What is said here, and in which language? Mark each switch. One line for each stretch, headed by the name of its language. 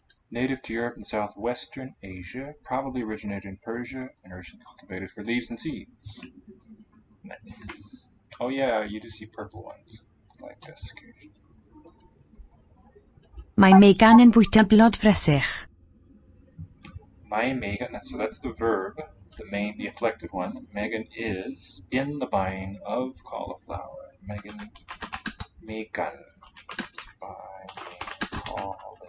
English: Native to Europe and southwestern Asia, probably originated in Persia and originally cultivated for leaves and seeds. Nice. Oh yeah, you do see purple ones like this occasionally.
Welsh: Mae Megan yn bwyta blod fresych.
English: My Megan, so that's the verb, the inflected one. Megan is in the buying of cauliflower. Megan buying cauliflower.